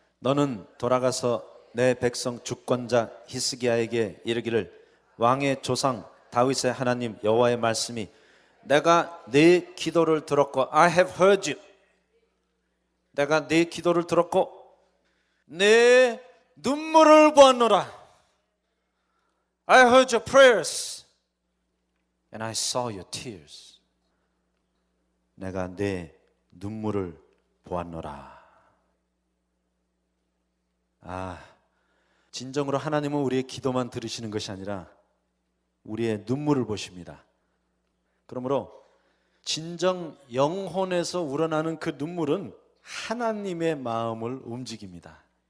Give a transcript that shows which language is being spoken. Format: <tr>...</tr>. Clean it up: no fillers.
<ko>너는 돌아가서 내 백성 주권자 히스기야에게 이르기를, 왕의 조상 다윗의 하나님 여호와의 말씀이 내가 네 기도를 들었고,</ko> <en>I have heard you.</en> <ko>내가 네 기도를 들었고 내 눈물을 보았노라.</ko> <en>I heard your prayers and I saw your tears.</en> <ko>내가 내 눈물을 보았노라. 진정으로 하나님은 우리의 기도만 들으시는 것이 아니라 우리의 눈물을 보십니다. 그러므로 진정 영혼에서 우러나는 그 눈물은 하나님의 마음을 움직입니다.</ko>